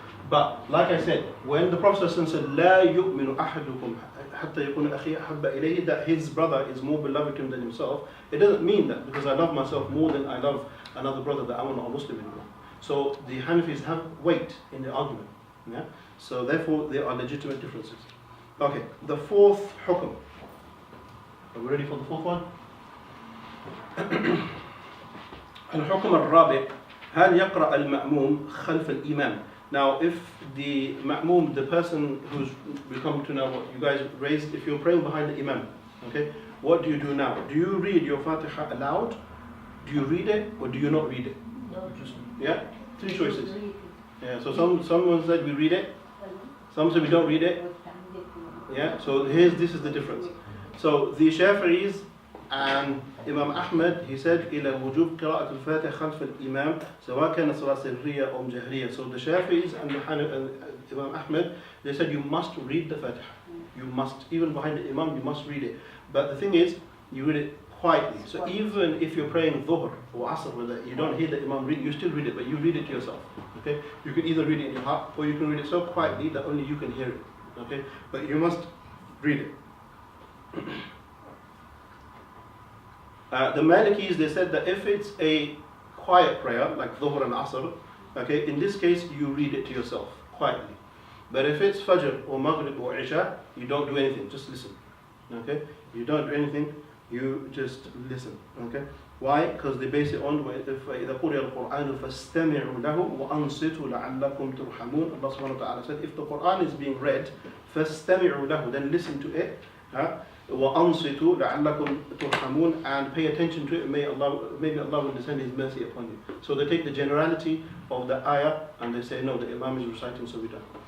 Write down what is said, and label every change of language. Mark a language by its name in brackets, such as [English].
[English] But like I said, when the Prophet said, "La yu'minu ahadukum hatta yakuna akhi ahabba ilayhi," that his brother is more beloved to him than himself, it doesn't mean that because I love myself more than I love another brother that I'm not a Muslim anymore. So the Hanafis have weight in the argument. Yeah. So therefore, there are legitimate differences. Okay, the fourth hukm. Are we ready for the fourth one? [Arabic] الحكم الرابع هل يقرأ المأموم خلف الإمام. [English] Now, if the ma'mum, the person who's, we come to now, what you guys raised, if you're praying behind the imam, okay, what do you do now? Do you read your Fatiha aloud? Do you read it or do you not read it? No. Yeah, three choices. Yeah, so someone said we read it, some said we don't read it. Yeah, so this is the difference. So the Shafi'is and Imam Ahmed, he said [Arabic] إلى وجوب قراءة الفاتحة خلف الإمام سواء كان صلاة سرية أو جهرية. [English] So the Shafi'is and Imam Ahmed, they said you must read the Fatiha. You must, even behind the Imam, you must read it. But the thing is, you read it quietly. So even if you're praying Dhuhr or Asr, whether you don't hear the Imam read, you still read it, but you read it to yourself. Okay, you can either read it in your heart or you can read it so quietly that only you can hear it. Okay, but you must read it. The Malikis, they said that if it's a quiet prayer, like Dhuhr and Asr, okay, in this case you read it to yourself, quietly. But if it's Fajr or Maghrib or Isha, you don't do anything, just listen. Okay, you don't do anything, you just listen. Okay, why? Because they base it on [Arabic] إذا قرئ القرآن فاستمعوا له وأنصتوا لعلكم ترحمون. [English] Allah subhanahu wa ta'ala said, if the Quran is being read, [Arabic] فاستمعوا له, [English] then listen to it. [Arabic] وأنصتوا لعلكم ترحمون, [English] and pay attention to it. Maybe Allah will descend His mercy upon you. So they take the generality of the ayah and they say no, the Imam is reciting, so we don't.